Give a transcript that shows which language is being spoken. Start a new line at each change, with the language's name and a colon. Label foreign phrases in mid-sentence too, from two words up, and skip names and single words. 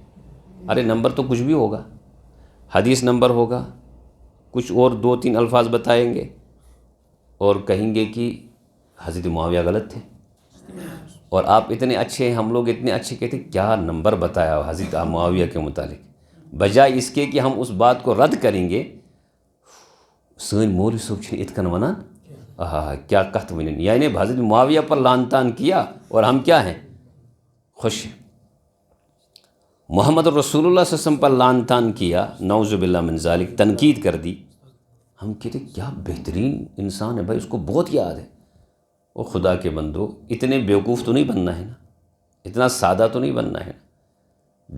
Urdu: ارے نمبر تو کچھ بھی ہوگا، حدیث نمبر ہوگا، کچھ اور 2-3 الفاظ بتائیں گے اور کہیں گے کہ حضرت معاویہ غلط تھے، اور آپ اتنے اچھے ہیں، ہم لوگ اتنے اچھے کہتے کیا نمبر بتایا حضرت معاویہ کے متعلق، بجائے اس کے کہ ہم اس بات کو رد کریں گے۔
Kashmiri: سن مولوی صاحب چھن اتکن ونان، کیا کت ونن،
Urdu: یعنی حضرت معاویہ پر لعن طعن کیا اور ہم کیا ہیں، خوش ہیں۔ محمد رسول اللہ
Arabic: صلی اللہ علیہ وسلم
Urdu: پر لعن طعن کیا،
Arabic: نعوذ باللہ من ذالک،
Urdu: تنقید کر دی، ہم کہتے کیا بہترین انسان ہے بھائی، اس کو بہت یاد ہے۔ وہ خدا کے بندو، اتنے بیوقوف تو نہیں بننا ہے نا، اتنا سادہ تو نہیں بننا ہے نا۔